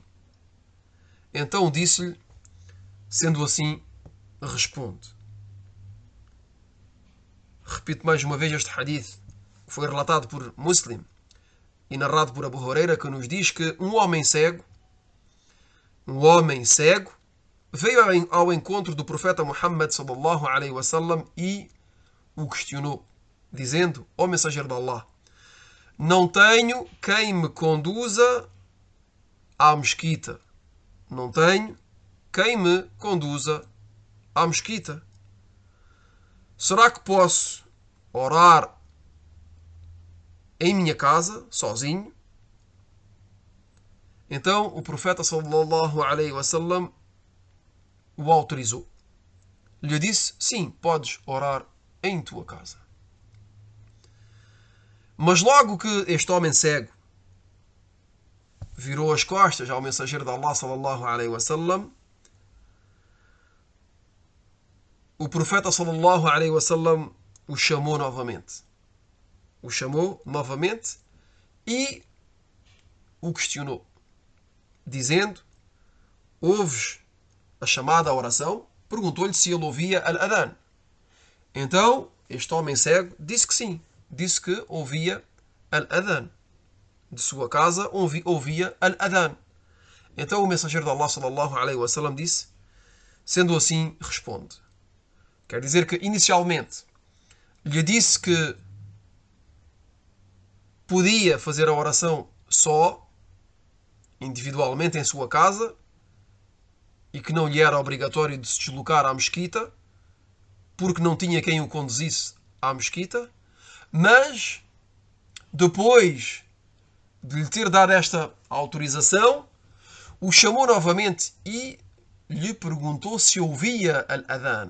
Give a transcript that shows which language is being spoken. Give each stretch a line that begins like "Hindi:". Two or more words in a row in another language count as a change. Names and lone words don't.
Portuguese: Então disse-lhe: sendo assim, responde. Repito mais uma vez este hadith, que foi relatado por Muslim e narrado por Abu Huraira, que nos diz que um homem cego veio ao encontro do profeta Muhammad
Arabic: صلى الله عليه وسلم
Portuguese: e o questionou, dizendo: ó mensageiro de Allah, não tenho quem me conduza à mesquita. Não tenho quem me conduza à mesquita. Será que posso orar em minha casa, sozinho? Então o profeta
Arabic: صلى الله عليه وسلم
Portuguese: o autorizou. Lhe disse: sim, podes orar em tua casa. Mas logo que este homem cego virou as costas ao mensageiro de Allah
Arabic: صلى الله عليه وسلم,
Portuguese: o profeta
Arabic: صلى الله عليه وسلم
Portuguese: o chamou novamente. O chamou novamente e o questionou, dizendo: ouves a chamada à oração? Perguntou-lhe se ele ouvia al-adhan. Então, este homem cego disse que sim. Disse que ouvia al-adhan. De sua casa ouvia al-adhan. Então o mensageiro de Allah
Arabic: صلى الله عليه وسلم
Portuguese: disse: sendo assim, responde. Quer dizer que inicialmente lhe disse que podia fazer a oração só, individualmente em sua casa, e que não lhe era obrigatório de se deslocar à mesquita, porque não tinha quem o conduzisse à mesquita, mas depois de lhe ter dado esta autorização, o chamou novamente e lhe perguntou se ouvia al-adhan.